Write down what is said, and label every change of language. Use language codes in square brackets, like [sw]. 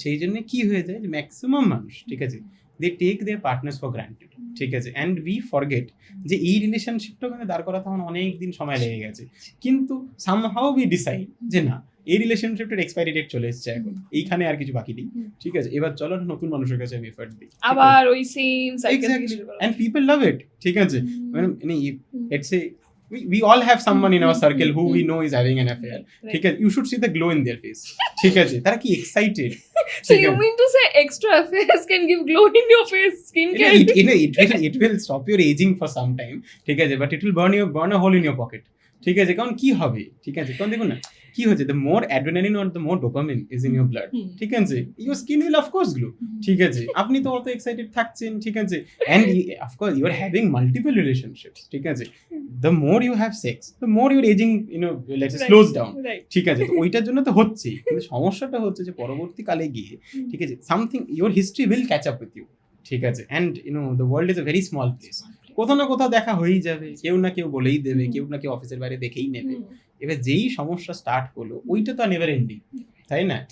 [bn] সেই জন্য কি হয়ে যায় যে ম্যাক্সিমাম মানুষ, ঠিক আছে, [en] they take their partners for granted, [bn] ঠিক আছে, [en] and we forget [bn] যে এই রিলেশনশিপটা কিন্তু দাঁড় করা তখন অনেক দিন সময় লেগে গেছে, কিন্তু [en] somehow we decide [bn] যে না, এই রিলেশনশিপটার এক্সপায়ারি ডেট চলে এসেছে এখন, এইখানে আর কিছু বাকি নেই, ঠিক আছে, এবার চলো নতুন মানুষের কাছে আমি এফর্ট দিই, আবার ওই same cycle, [en] exactly, and people love it, ঠিক আছে, মানে let's say we all have someone in our circle who we know is having an affair, ঠিক আছে, you should see the glow in their face, ঠিক আছে, [bn] তারা কি excited, [en] so you mean to say extra affairs can give glow in your face, skincare it will stop your aging for some time, ঠিক আছে, but it will burn a hole in your pocket, ঠিক আছে, [bn] কারণ কি হবে, ঠিক আছে, কারণ দেখুন না কি হচ্ছে, [en] the more adrenaline or the more dopamine is in your blood, ঠিক আছে, your skin will of course glow, ঠিক আছে, [bn] আপনি তো অত এক্সাইটেড থাকছেন, [en] ঠিক আছে, and of course you are having multiple relationships, ঠিক আছে, the more you have sex the more your aging, let's say slows down, right, [bn] ঠিক আছে, তো ওইটার জন্য তো হচ্ছেই, কিন্তু সমস্যাটা হচ্ছে যে পরবর্তীকালে গিয়ে, ঠিক আছে, [en] something your history will catch up with you, [bn] ঠিক আছে, [en] and the world is a very small place, [bn] কোথাও না কোথাও দেখা হয়েই যাবে, কেউ না কেউ বলেই দেবে, কেউ না কেউ অফিসের বাইরে দেখেই নেবে, এবার যেই সমস্যা স্টার্ট হলো ওইটা তো নেভার এন্ডিং, তাই না?